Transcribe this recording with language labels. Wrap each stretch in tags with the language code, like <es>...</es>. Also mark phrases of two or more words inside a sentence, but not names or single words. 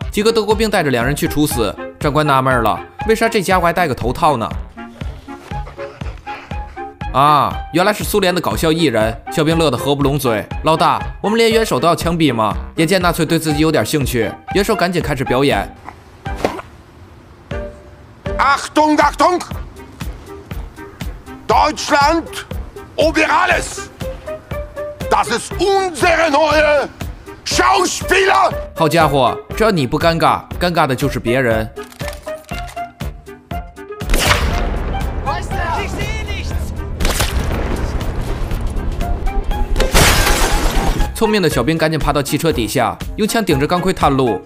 <zh>几个德国兵带着2人去处死。长官纳闷了，为啥这家伙还戴个头套呢？啊，原来是苏联的搞笑艺人。小兵乐得合不拢嘴。老大，我们连元首都要枪毙吗？眼见纳粹对自己有点兴趣，元首赶紧开始表演。</zh> <de>Achtung, Achtung! Deutschland über alles! Das ist unsere neue Schauspieler!</de> <zh>好家伙，只要你不尴尬，尴尬的就是别人。聪明的小兵赶紧爬到汽车底下，用枪顶着钢盔探路。</zh>